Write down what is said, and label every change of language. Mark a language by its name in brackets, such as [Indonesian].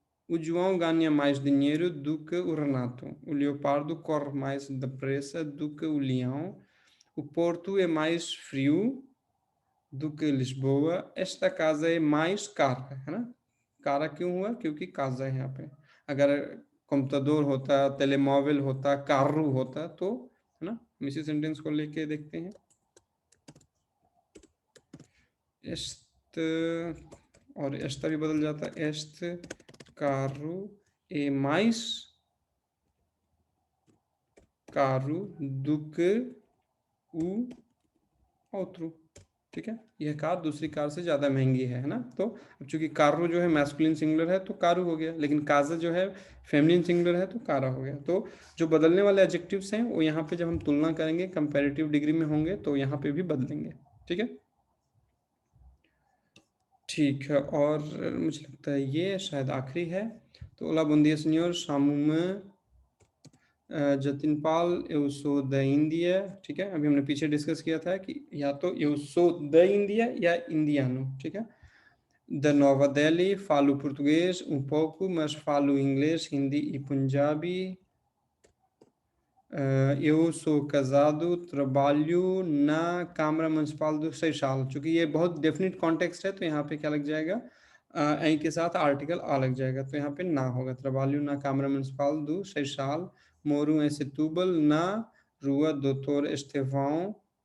[Portuguese] O João ganha mais dinheiro do que o Renato. O leopardo corre mais depressa do que o leão. O Porto é mais frio do que Lisboa. Esta casa é mais cara, [Hindi] है ना। cara क्यों हुआ, क्योंकि casa है यहाँ पे। अगर computer होता, टेलीमोबाइल होता, कार्रू होता तो, है ना। हम इसी सेंटेंस को लेके देखते हैं। [Portuguese] este [Hindi] और [Portuguese] esta [Hindi] भी बदल जाता है, [Portuguese] este carro é mais caro do que o outro, [Hindi] ठीक है, यह कार दूसरी कार से ज़्यादा महंगी है ना। तो अब चूंकि कारो जो है मैस्कुलिन सिंगुलर है तो कारू हो गया, लेकिन काजा जो है फेमिनिन सिंगुलर है तो कारा हो गया। तो जो बदलने वाले एडजेक्टिव्स हैं वो यहाँ पे जब हम तुलना करेंगे कंपैरेटिव डिग्री में होंगे तो यहाँ पे भी बदलेंगे। ठीक है, ठीक है। और मुझे लगता है ये शायद आखिरी है। तो ओला बुंदिया senhor, शामुम जतिन पाल, [Portuguese] eu sou da Índia। [Hindi] ठीक है, अभी हमने पीछे डिस्कस किया था कि या तो [Portuguese] eu sou da Índia [Hindi] या indiano। ठीक है, [Portuguese] da Nova Delhi, falo português um pouco, mas falo inglês, hindi e punjabi। eu sou casado, trabalho na Câmara Municipal do Seixal। [Hindi] चूंकि ये बहुत डेफिनेट कॉन्टेक्स्ट है तो यहाँ पे क्या लग जाएगा, ऐ के साथ आर्टिकल आ लग जाएगा, तो यहाँ पे ना होगा। [Portuguese] trabalho na Câmara Municipal do Seixal, moro em Setúbal, na Rua Doutor Estevão।